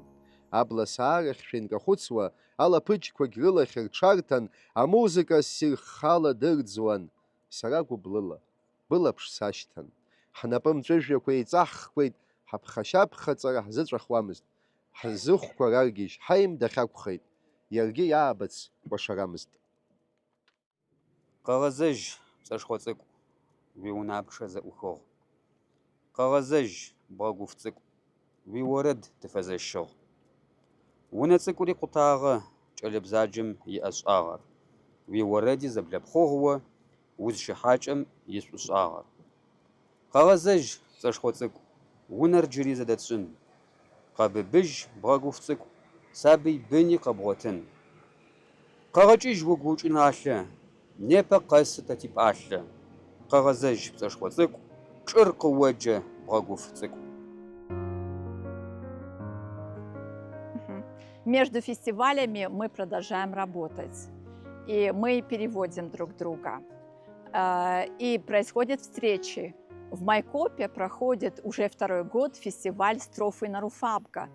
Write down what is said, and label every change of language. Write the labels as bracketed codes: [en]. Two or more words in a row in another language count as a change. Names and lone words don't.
[ab] Абласаарахьшәа инкахәыцуа, алаԥыџьқәагь рылахь рҽарҭан, амузыка ссирххала дырӡуан. Сара гәыблыла, былаԥш сашьҭан. Ҳнапы мҵәыжәҩақәа еиҵаҳхуеит, ҳаԥхашьаԥхаҵара ҳзыҵәахуамызт. Ҳзыхәқәа раргьежь ҳаимдахь акәхеит. Иаргьы иаабац кәашарамызт. [kbd] Къэгъэзэжь пцӀэшхъуэ цӀыкӀу, уи унапшэ зэӀухыгъ. Къэгъэзэжь бгъэгуф цӀыкӀу, уи уэрэд тыфэзэшыгъ. Унэ цӀыкӀури къутагъэ кӀэлэбзаджэм и ӀэщӀагъэр. Уи уэрэди зэблэпхъугъуэ, узщыхьакӀэм и щӀущӀагъэр. Къэгъэзэжь пцӀэшхъуэ цӀыкӀу, унэр джыри зэдэтщӀын. Къэбыбыж бгъэгуф цӀыкӀу, сабий быни къэбгъуэтын. КъэгъэкӀыж угу укӀыналъэ, непэ къэсы тэти пӀалъэ. Къэгъэзэжь пцӀэшхъуэ цӀыкӀу, чӀыр къыуэджэ бгъэгуф цӀыкӀу. [ru] Между фестивалями мы продолжаем работать, и мы переводим друг друга. И происходят встречи. В Майкопе проходит уже второй год фестиваль «Строфы на Руфабка».